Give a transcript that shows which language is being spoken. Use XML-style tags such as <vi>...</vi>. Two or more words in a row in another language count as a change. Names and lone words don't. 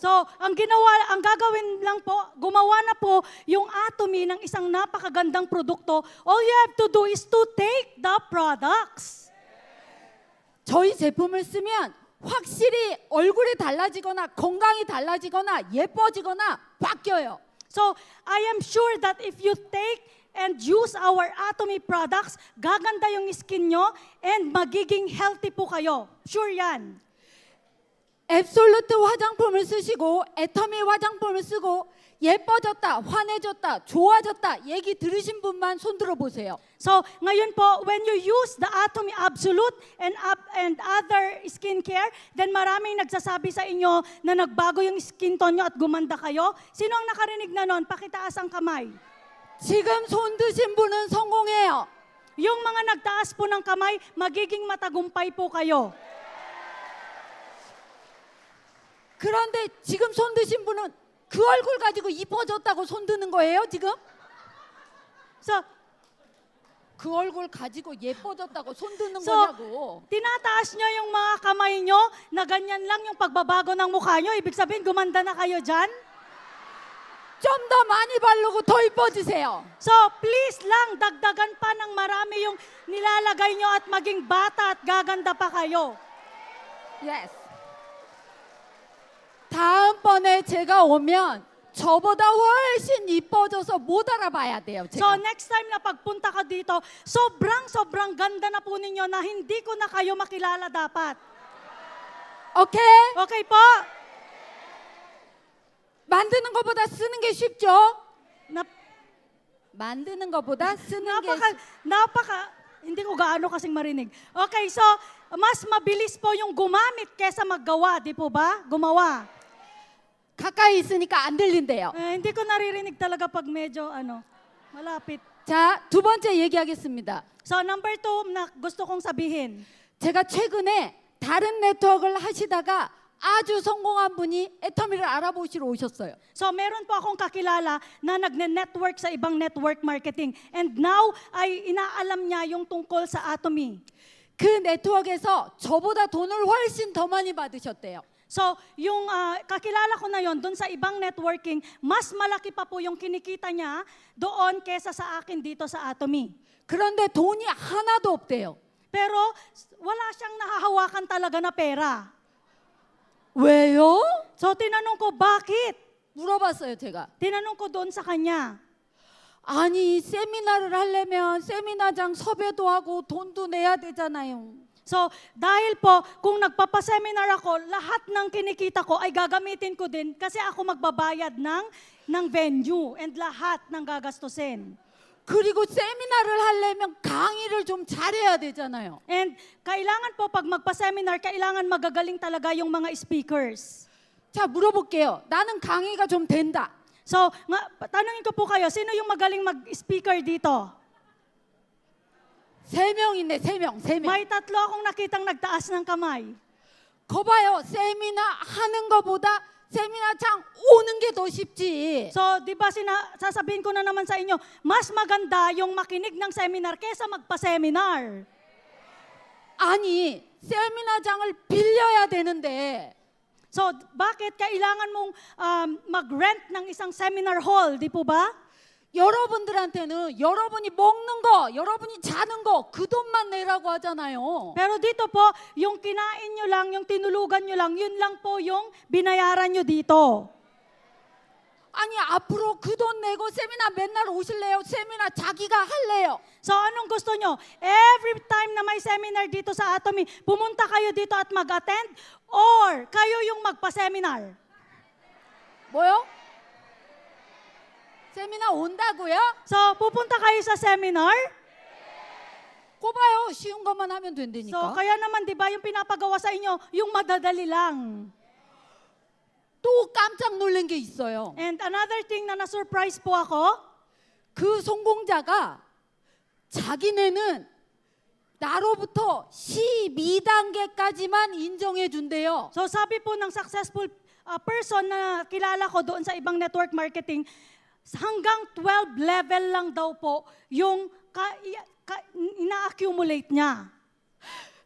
<tl>So, ang gagawin lang po, gumawa na po yung Atomy ng isang napakagandang produkto.</tl> <en>All you have to do is to take the products.</en> <ko>저희 제품을 쓰면 확실히 얼굴이 달라지거나 건강이 달라지거나 예뻐지거나 바뀌어요.</ko> <en>So, I am sure that if you take and use our Atomy products,</en> <tl>gaganda yung skin nyo and magiging healthy po kayo. Sure yan.</tl> <ko>앱솔루트 화장품을 쓰시고 애터미 화장품을 쓰고 예뻐졌다, 환해졌다, 좋아졌다 얘기 들으신 분만 손 들어 보세요.</ko> <tl>So, ngayon po,</tl> <en>when you use the Atomy Absolute and other skincare, then</en> <tl>maraming nagsasabi sa inyo na nagbago yung skin tone nyo at gumanda kayo. Sino ang nakarinig na nun? Pakitaas ang kamay.</tl> <ko>지금 손 드신 분은 성공해요.</ko> <tl>Yung mga nagtaas po ng kamay, magiging matagumpay po kayo.</tl> <ko>그런데 지금 손 드신 분은 그 얼굴 가지고 이뻐졌다고 손 드는 거예요, 지금?</ko> <tl>So,</tl> <ko>그 얼굴 가지고 예뻐졌다고 손 드는</ko> <tl>So,</tl> <ko>거냐고.</ko> <tl>tinataas nyo yung mga kamay nyo na ganyan lang yung pagbabago ng mukha nyo. Ibig sabihin, gumanda na kayo dyan.</tl> <ko>좀 더 많이 바르고 더 이뻐지세요.</ko> <tl>So, please lang, dagdagan pa ng marami yung nilalagay nyo at maging bata at gaganda pa kayo. Yes.</tl> <ko>다음번에 제가 오면 저보다 훨씬 이뻐져서 못 알아봐야 돼요.</ko> <tl>So,</tl> <ko>제가.</ko> <tl>next time na pagpunta ka dito, sobrang ganda na po ninyo na hindi ko na kayo makilala dapat.</tl> <ko>오케이?</ko> <tl>Okay po?</tl> <ko>만드는 것보다 쓰는 게 쉽죠?</ko> <tl>Na,</tl> <ko>만드는 것보다 쓰는 게</ko> <tl>hindi ko gaano kasing marinig. Okay, so, mas mabilis po yung gumamit kesa maggawa, di po ba? Gumawa.</tl> <ko>가까이 있으니까 안 들린대요.</ko> <tl>Hindi ko naririnig talaga pag medyo, malapit.</tl> <ko>자, 두 번째 얘기하겠습니다.</ko> <tl>So, number 2 na gusto kong sabihin.</tl> <ko>제가 최근에 다른 네트워크를 하시다가 아주 성공한 분이 애터미를 알아보시러 오셨어요.</ko> <tl>So, meron po akong kakilala na nagne-network sa ibang</tl> <en>network marketing.</en> <tl>And now, ay inaalam niya yung tungkol sa Atomy.</tl> <ko>그 네트워크에서 저보다 돈을 훨씬 더 많이 받으셨대요.</ko> <tl>So, yung kakilala ko na yon doon sa ibang networking, mas malaki pa po yung kinikita niya doon kesa sa akin dito sa Atomy.</tl> <ko>그런데 돈이 하나도 없대요.</ko> <tl>Pero wala siyang nahahawakan talaga na pera.</tl> <ko>왜요?</ko> <tl>So, tinanong ko, bakit?</tl> <ko>물어봤어요, 제가.</ko> <tl>Tinanong ko doon sa kanya.</tl> <ko>아니, 세미나를 하려면 세미나장 섭외도 하고 돈도 내야 되잖아요.</ko> <tl>So, dahil po, kung nagpapaseminar ako, lahat ng kinikita ko ay gagamitin ko din kasi ako magbabayad ng venue and lahat ng gagastusin.</tl> <ko>그리고 세미나를 하려면 강의를 좀 잘해야 되잖아요.</ko> <tl>And kailangan po pag magpa-seminar, kailangan magagaling talaga yung mga speakers.</tl> <ko>자, 물어볼게요. 나는 강의가 좀 된다.</ko> <tl>So, tanungin ko po kayo, sino yung magaling mag-speaker dito?</tl> <ko>3명 있네, 3명.</ko> <tl>May 3 akong nakitang nagtaas ng kamay.</tl> <ko>거 봐요. 세미나 하는 거보다 세미나장 오는 게 더 쉽지.</ko> <tl>So, di ba sasabihin ko na naman sa inyo, mas maganda yung makinig ng seminar kesa magpa-seminar.</tl> <ko>아니, 세미나장을 빌려야 되는데</ko> <tl>So, bakit kailangan mong mag-rent ng isang</tl> <en>seminar hall,</en> <tl>di po ba?</tl> <ko>여러분들한테는 여러분이 먹는 거, 여러분이 자는 거, 그 돈만 내라고 하잖아요.</ko> <tl>Pero dito po, yung kinain nyo lang, yung tinulugan nyo lang, yun lang po yung binayaran nyo dito.</tl> <ko>아니, 앞으로 그 돈 내고 세미나 맨날 오실래요? 세미나 자기가 할래요.</ko> <tl>So, anong gusto nyo?</tl> <en>Every time</en> <tl>na may seminar dito sa Atomy, pumunta kayo dito at mag-attend or kayo yung magpa-seminar?</tl> <ko>뭐요? 세미나 온다고요?</ko> <tl>So, pupunta kayo sa seminar?</tl> <ko>거 봐요. 쉬운 것만 하면</ko> <tl>So,</tl> <ko>된다니까.</ko> <tl>kaya naman, di ba, yung pinapagawa sa inyo, yung madadali lang.</tl> <ko>또 깜짝 놀란 게 있어요.</ko> <en>And another thing</en> <tl>na na-surprise po ako,</tl> <ko>그 성공자가 자기네는 나로부터 12단계까지만 인정해 준대요.</ko> <tl>so sabi po ng</tl> <en>successful person</en> <tl>na kilala ko doon sa ibang</tl> <en>network marketing,</en> <tl>hanggang 12 level lang daw po yung ina-accumulate niya.</tl>